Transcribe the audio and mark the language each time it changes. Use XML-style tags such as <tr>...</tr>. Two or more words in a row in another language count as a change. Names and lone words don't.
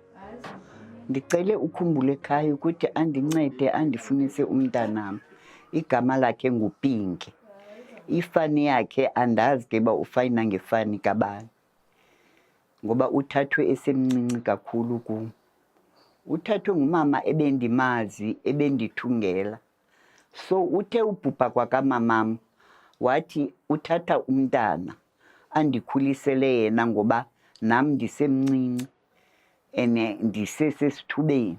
<xh>Ndicele uKhumbul'ekhaya ukuthi andincede andifunise umntanami. Igama lakhe nguPinki. Ifani yakhe andazi ke ba ufayina ngefani kabani. Ngoba uthathwe esemncinci kakhulu kum. Uthathwe ngumama ebendimazi ebendithungela. So uthe ubhubha kwakamamam wathi uthatha umntana andikhulisele yena ngoba nam ndisemncinci ene ndisesesithubeni.</xh>